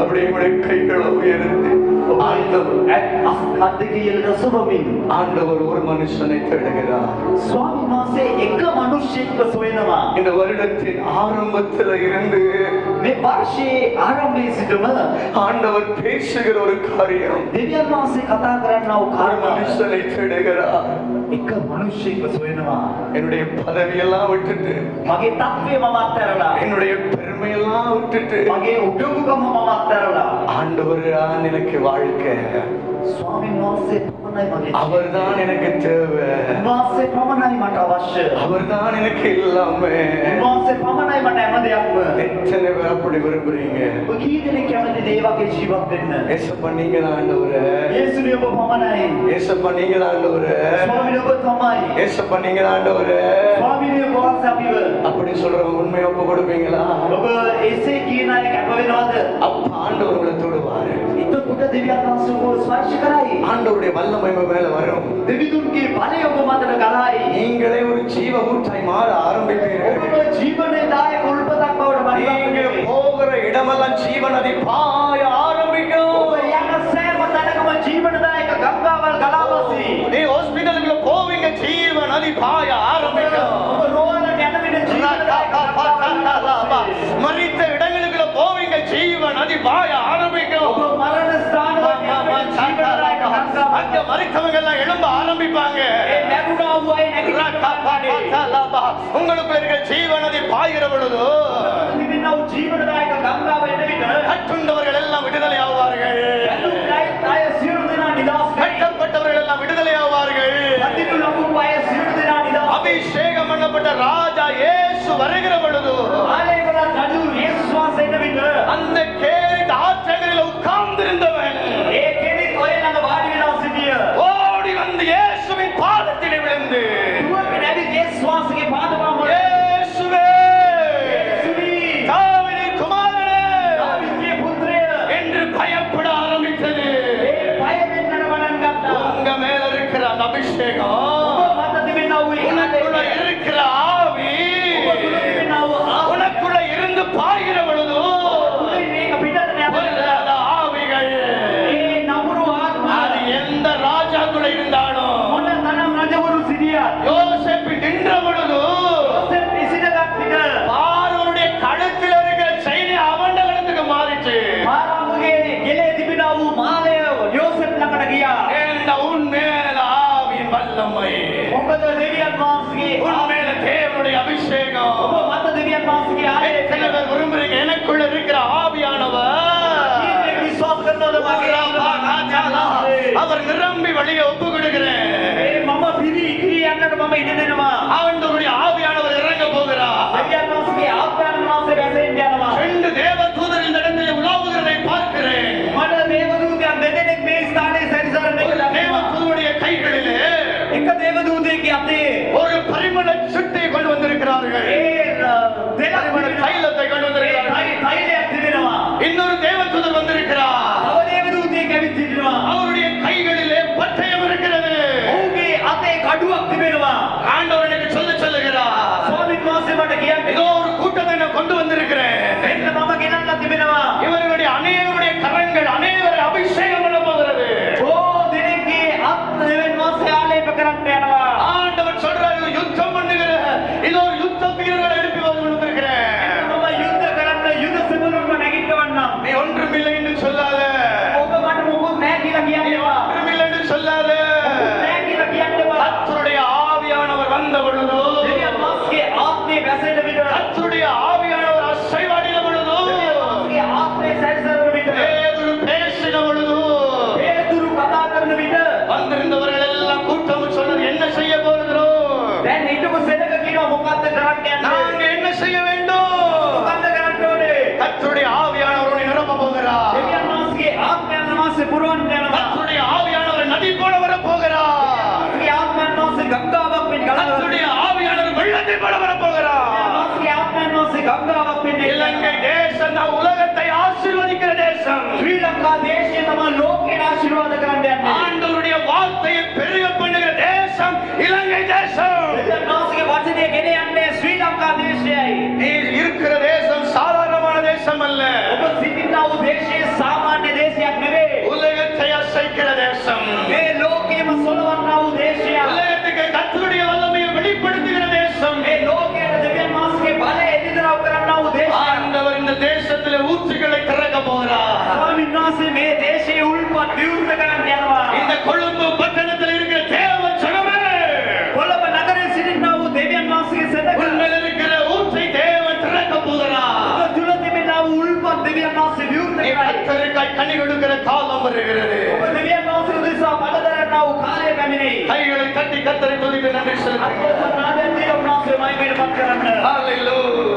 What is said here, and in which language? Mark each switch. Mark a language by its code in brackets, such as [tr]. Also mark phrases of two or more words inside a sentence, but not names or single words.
[ta] உடைய கைகளை உயர்த்தி ஆண்டவர் ஒரு மனுஷனை தேடுகிறார். [si] ස්වාමීන් වහන්සේ එක මිනිසෙක්ව සොයනවා. [ta] இந்த வருடத்தின் ஆரம்பத்தில் இருந்து [si] මේ වර්ෂයේ ආරම්භයේ සිටම [ta] ஆண்டவர் பேசுகிற ஒரு காரியம், [si] දෙවියන් වහන්සේ කතා කරන්නා වූ [ta] ஒரு [si] කාරණා [ta] மனுஷனை தேடுகிறார். [si] එක මිනිසෙක්ව සොයනවා. [ta] என்னுடைய பதவியெல்லாம் விட்டுட்டு, [si] මගේ තත්ත්වය මම අත්හැරලා, [ta] என்னுடைய பெருமையெல்லாம் விட்டுட்டு, [si] මගේ උඩඟුකම මම අත්හැරලා, [ta] ஆண்டவர் தான் எனக்கு வாழ்க்கை, [si] ස්වාමීන් වහන්සේ පමණයි මගේ, [ta] அவர்தான் எனக்கு தேவை, [si] උන්වහන්සේ පමණයි මට අවශ්‍ය, [ta] அவர்தான் எனக்கு எல்லாமே. [si] උන්වහන්සේ පමණයි මට හැම දෙයක්ම. [ta] எத்தனை பேர் அப்படி விரும்புறீங்க? [si] ඔබ කී දෙනෙක් කැමතිද ඒ වගේ ජීවත් වෙන්න? [ta] ஏசப்பா நீங்க தான் ஆண்டவரே, [si] යේසුනේ ඔබ පමණයි. [ta] ஏசப்பா நீங்க தான் ஆண்டவரே, [si] ස්වාමීන් ඔබ තමයි. [ta] ஏசப்பா நீங்க தான் ஆண்டவரே. [si] ස්වාමීන් වහන්සේ අපිව [ta] அப்படி சொல்றவங்க உண்மையை ஒப்பு கொடுப்பீங்களா? [si] ඔබ එසේ කියන අය කැප වෙනවද? [ta] அப்ப ஆண்டவர் உங்களை தொடுவாரு. [si] එතකොට දෙවියන් වහන්සේ ඔබ ස්පර්ශ කරයි. [ta] ஆண்டவருடைய வல்லமை உங்க மேல வரும். [si] දෙවිදුන්ගේ බලය ඔබ මතට ගලයි. [ta] நீங்களே ஒரு ஜீவ ஊற்றாய் மாற ஆரம்பிப்பீர்கள். [si] ඔබ ජීවනදායක උල්පතක් බවට [ta] நீங்க [si] පත් [ta] போகிற இடமெல்லாம் ஜீவ நதி பாய ஆரம்பிக்கும். [si] ඔබ යන සෑම තැනකම ජීවනදායක ගංගාවල් ගලා වසී. [ta] நீ ஹாஸ்பிடலுக்குள்ள போவீங்க, ஜீவ நதி பாய ஆரம்பிக்கும். [si] ඔබ රෝහලට යන විට ජීවනදායක [ta] மரித்த இடங்களுக்குள்ள போவீங்க, ஜீவ நதி பாய ஆரம்பிக்கும். [si] ඔබ මරණ ස්ථානවල යන විට ජීවනදායක ගංගාවල් [ta] அங்க மரித்தவங்க எல்லாம் எழும்ப ஆரம்பிப்பாங்க. [si] ඒ නැගුණා වූ අය නැගිටිනවා. [ta] உங்களுக்குள்ள இருக்கிற ஜீவ நதி பாய்கிற பொழுது [si] තිබෙනා වූ ජීවනදායක ගංගාව එන විට [ta] கட்டுண்டவர்கள் எல்லாம் விடுதலை ஆவார்கள். [si] අය සියලු දෙනා නිදහස් වෙයි. [ta] கட்டப்பட்டவர்கள் எல்லாம் விடுதலை ஆவார்கள். [si] අදිනු ලබු අය සියලු දෙනා නිදහස්. [ta] அபிஷேகம் பண்ணப்பட்ட ராஜா இயேசு வருகிற பொழுது [si] ආලේවල රජු යේසුස් වහන්සේ එන විට [ta] அந்த கேரிட் ஆற்றங்கரையில் உட்கார்ந்திருந்தவன் [si] ඒ කෙනෙක් ඔය ළඟ වාඩි වෙලා සිටිය. [ta] ஓடி வந்து இயேசுவின் பாதத்திலே விழுந்து, [si] දුවගෙන ඇවිත් යේසුස් වහන්සේගේ පාදවම [ta] இயேசுவே, தாவீதின் குமாரனே [si] දාවිද්ගේ පුත්‍රය [ta] என்று பயப்பட ஆரம்பித்தது. [si] ඒ බය වෙන්නට පටන් ගත්තා. [ta] உங்க மேல இருக்கிற அந்த அபிஷேகம், [si] ඔබ මත තිබෙනා වූ [ta] உனக்குள்ள இருக்கிற ஆவி, [si] ඔබ තුල තිබෙනා වූ [ta] உனக்குள்ள இருந்து பாய்கிற பொழுது [si] ආත්මය මේක පිටට යනවා. [ta] பொல்லாத ஆவிகள் [si] ඒ නපුරු ආත්මය [ta] அது எந்த ராஜாக்குள்ள இருந்தாலும் [si] මොන තරම් රජවරු සිටියත් [ta] யோசேப்பு நின்ற பொழுது [si] යෝසෙෆ් ඉසිනගත් විට [ta] பார்வோனுடைய கழுத்தில் இருக்கிற செயினை அவன் கழுத்துக்கு மாறிச்சு. [si] පාරාමුගේ ගෙලේ තිබෙනා වූ මාලය යෝසෙෆ් ළඟට ගියා. [ta] ஏண்டா உன் மேல ஆவியின் வல்லமை, [si] මොකද දෙවියන් වහන්සේගේ [ta] உன் மேல தேவனுடைய அபிஷேகம். [si] ඔබ මත දෙවියන් වහන්සේගේ [ta] எத்தனை [si] ආලේපනය [ta] பேர் விரும்புறீங்க? எனக்குள்ள இருக்கிற ஆவியானவர் [si] ජීවිතේ විශ්වාස කරනවද මගේ [ta] அவர் நிரம்பி வழியை ஒப்பு கொடுக்கிறேன். [si] ඒ මම පිරි ඉතිරි යන්නට මම ඉඩ දෙනවා. [ta] ஆண்டவருடைய ஆவியானவர் இறங்க போகிறார். [si] දෙවියන් වහන්සේගේ ආත්මයන් වහන්සේ වැසෙන්න යනවා. [ta] 2 தேவதூதர் இந்த இடத்தில் உலாவுகிறதை பார்க்கிறேன். [si] මට දේවදූතයන් දෙදෙනෙක් මේ ස්ථානයේ සැරිසරන එක ලැබෙනවා. [ta] தேவதூதருடைய கைகளிலே [si] එක දේවදූතයෙක්ගේ අතේ [ta] ஒரு பரிமள சுட்டை கொண்டு வந்திருக்கிறார்கள். [si] ඒ [ta] பரிமள தைலத்தை கொண்டு வந்திருக்கிறார்கள். [si] තෛලයක් තිබෙනවා. [ta] இன்னொரு தேவதூதர் வந்திருக்கிறார். [si] තව දේවදූතයෙක් ඇවිත් සිටිනවා. [ta] அவருடைய கைகளிலே பட்டயம் இருக்கிறது. [si] ඔහුගේ අතේ කඩුවක් තිබෙනවා. [ta] ஆண்டவர் எனக்கு சொல்லுகிறார், [si] ස්වාමීන් වහන්සේ මට කියන්නේ [ta] ஏதோ ஒரு கூட்டத்தை நான் கொண்டு வந்திருக்கிறேன். [si] මෙන්න මම ගෙනල්ලා තිබෙනවා. [ta] இவர்களுடைய அநேகருடைய கரங்கள் அநேகரை அபிஷேகம் பண்ண போகிறது. [si] ඕ දෙනෙක්ගේ අත් දෙවියන් වහන්සේ ආලේප කරන්න යනවා. [ta] ஆண்டவர் சொல்றாரு, யுத்தம் பண்ணுகிற இதோ ஒரு யுத்த வீரர்களை எழுப்பி வந்திருக்கிறேன். [si] මම යුද්ධ කරන්න යුද සිදුරුම්ම නැගිටවන්නම්. [ta] நீ ஒன்றுமில்லை என்று சொல்லாத, [si] ඔබ මට මොකුත් නැහැ කියලා [ta] நீ [si] කියන්නවා. [ta] ஒன்றுமில்லை என்று சொல்லாத. [si] නැහැ කියලා කියන්නවා. [ta] கர்த்தருடைய ஆவியானவர் வந்த பொழுது, [si] දෙවියන් වහන්සේගේ ආත්මය වැසෙන විට [ta] கர்த்தருடைய ஆவியானவர் அசைவாடின பொழுது, [si] දෙවියන් වහන්සේගේ ආත්මය සැරිසරන විට [ta] பேதுரு பேசின பொழுது, [si] පේතුරු කතා කරන විට [ta] வந்திருந்தவர்கள் எல்லாம் கூட்டம் சொன்னது, என்ன செய்ய போகிறோம்? [si] දැන් හිටපු සෙනඟ කියනවා මොකද්ද කරන්න යන්නේ? [ta] நாங்க என்ன செய்ய வேண்டும்? [si] මොකද්ද කරන්න ඕනේ? [ta] கர்த்தருடைய ஆவியானவர் உன்னை நிரப்ப போகிறார். [si] දෙවියන් වහන්සේගේ ආත්මයන් වහන්සේ පුරවන්න යනවා. [ta] கர்த்தருடைய ஆவியானவர் நதி போல வர போகிறார். [si] ඒ ආත්මයන් වහන්සේ ගංගාවක් වෙන්න ගලනවා. [ta] கர்த்தருடைய ஆவியானவர் வெள்ளத்தை போல வர போகிறார். [si] වහන්සේගේ ආත්මයන් වහන්සේ ගංගාවක් වෙන්න [ta] இலங்கை தேசம் தான் உலகத்தை ஆசீர்வதிக்கிற தேசம். [si] ශ්‍රී ලංකා දේශය තමයි ලෝකේ ආශිර්වාද කරන්න යන්නේ. [ta] ஆண்டவருடைய வார்த்தையை பெருக பண்ணுகிற தேசம் இலங்கை தேசம். [si] දෙවියන් වහන්සේගේ වචනය ගෙන යන්නේ ශ්‍රී ලංකා දේශයයි. [ta] நீ இருக்கிற தேசம் சாதாரணமான தேசம் அல்ல. [si] ඔබ සිටින කරන්නා වූ දේශය සාමාන්‍ය දේශයක් නෙවෙයි. [ta] உலகத்தை அசைக்கிற தேசம். [si] මේ ලෝකයේම සොලවන්නා වූ දේශයක්. [ta] உலகத்துக்கு கர்த்தருடைய வல்லமையை வெளிப்படுத்துகிற தேசம். [si] මේ ලෝකයට දෙවියන් වහන්සේගේ බලය එළිදරව් කරන්නා වූ දේශයක්. [ta] ஆண்டவர் இந்த தேசத்திலே ஊற்றுகளை திறக்க போகிறார். [si] ස්වාමීන් වහන්සේ මේ දේශයේ උල්පත් විවෘත කරන්න යනවා. [ta] இந்த கொழும்பு பட்டணத்தில் இருக்கிற தேவ ஜனமே, [si] කොළඹ නගරයේ සිටිනා වූ දෙවියන් වහන්සේගේ සදක. [ta] உன்மேல் இருக்கிற ஊற்றை தேவன் திறக்க போகிறார். [si] ඔබ තුල තිබෙනා වූ උල්පත් දෙවියන් වහන්සේ විවෘත [ta] நீ [si] කරයි. [ta] கர்த்தருக்காய் கனி கொடுக்கிற காலம் வருகிறது. [si] ඔබ දෙවියන් වහන්සේ උදෙසා බඩදරන්නා වූ කාලය පැමිණෙයි. [ta] கைகளை தட்டி கர்த்தரை துதித்து நன்றி செலுத்துங்கள். [si] අත්පොත් නාදයෙන් දින උන්වහන්සේ මහිමයට පත් කරන්න.